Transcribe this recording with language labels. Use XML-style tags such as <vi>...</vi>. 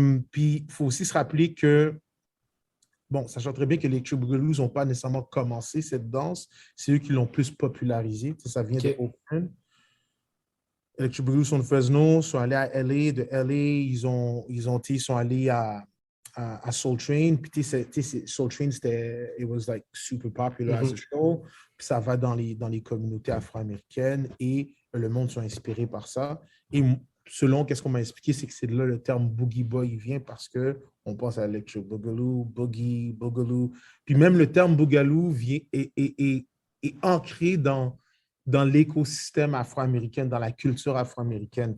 <fr>Puis, il faut aussi se rappeler que, bon, sachant très bien que les Boogaloo n'ont pas nécessairement commencé cette danse, c'est eux qui l'ont plus popularisé. Ça vient de Oakland. Electric Boogaloo sont de Fresno, sont allés à LA. De LA, ils sont allés à Soul Train.</fr> <en>Puis, Soul Train, it was like super popular as a show.</en> <fr>Puis, ça va dans les communautés afro-américaines et le monde sont inspirés par ça. Et selon qu'est-ce qu'on m'a expliqué, c'est que c'est de là le terme Boogie Boy vient parce qu'on pense à Electric Boogaloo, Boogie, Boogaloo. Puis, même le terme Boogaloo est ancré dans l'écosystème afro-américain, dans la culture afro-américaine.</fr>